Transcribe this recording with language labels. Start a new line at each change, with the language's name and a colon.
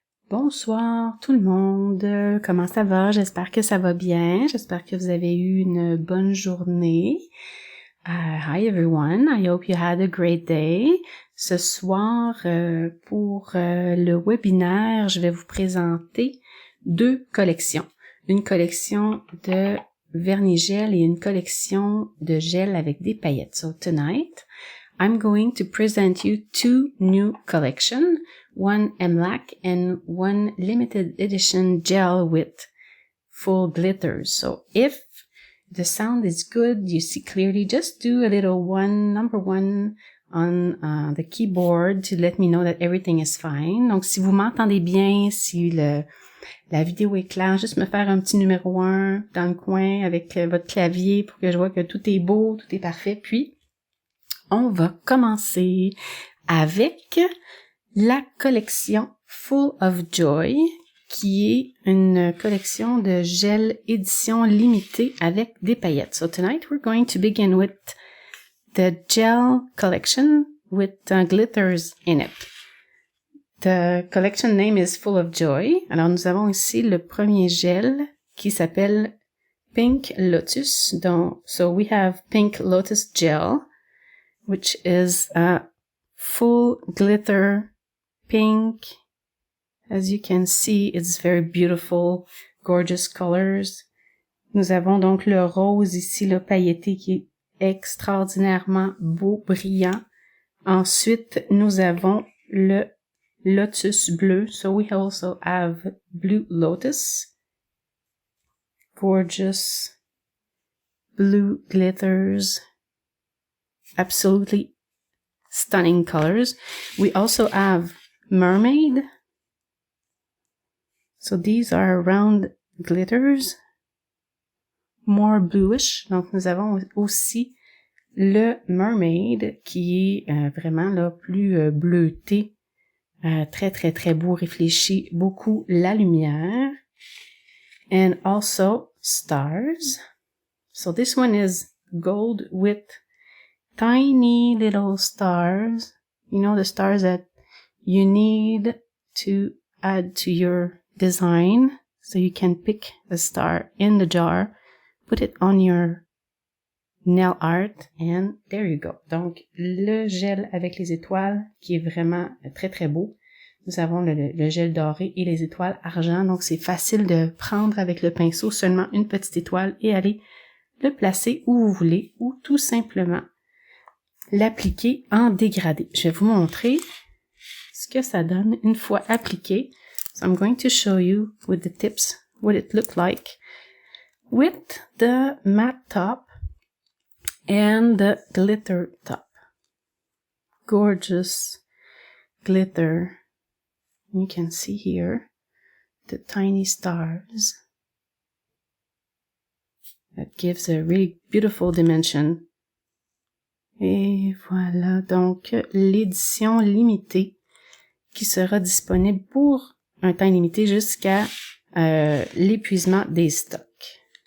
French: Bonsoir tout le monde, comment ça va? J'espère que ça va bien, j'espère que vous avez eu une bonne journée.
English: Hi everyone, I hope you had a great day.
French: Ce soir, pour le webinaire, je vais vous présenter deux collections. Une collection de vernis gel et une collection de gel avec des paillettes.
English: So tonight, I'm going to present you two new collections, one MLAC and one limited edition gel with full glitters. So if the sound is good, you see clearly, just do a little number one on the keyboard to let me know that everything is fine.
French: Donc si vous m'entendez bien, si la vidéo est claire, juste me faire un petit numéro 1 dans le coin avec votre clavier pour que je vois que tout est beau, tout est parfait. Puis on va commencer avec la collection Full of Joy, qui est une collection de gel édition limitée avec des paillettes.
English: So tonight we're going to begin with the gel collection with glitters in it. The collection name is Full of Joy.
French: Alors nous avons ici le premier gel qui s'appelle Pink Lotus.
English: So we have Pink Lotus Gel, which is a full glitter pink. As you can see, it's very beautiful, gorgeous colors.
French: Nous avons donc le rose ici, le pailleté, qui est extraordinairement beau, brillant. Ensuite, nous avons le lotus bleu.
English: So we also have blue lotus. Gorgeous blue glitters. Absolutely stunning colors. We also have mermaid. So these are round glitters, more bluish.
French: Donc nous avons aussi le mermaid qui est vraiment là plus bleuté, très très très beau, réfléchit beaucoup la lumière.
English: And also stars. So this one is gold with tiny little stars. You know, the stars that you need to add to your design. So you can pick a star in the jar, put it on your nail art, and there you go.
French: Donc, le gel avec les étoiles qui est vraiment très très beau. Nous avons le gel doré et les étoiles argent. Donc, c'est facile de prendre avec le pinceau seulement une petite étoile et aller le placer où vous voulez ou tout simplement l'appliquer en dégradé. Je vais vous montrer ce que ça donne une fois appliqué.
English: So I'm going to show you with the tips what it looked like with the matte top and the glitter top. Gorgeous glitter. You can see here the tiny stars. That gives a really beautiful dimension.
French: Et voilà, donc l'édition limitée qui sera disponible pour un temps limité jusqu'à l'épuisement des stocks.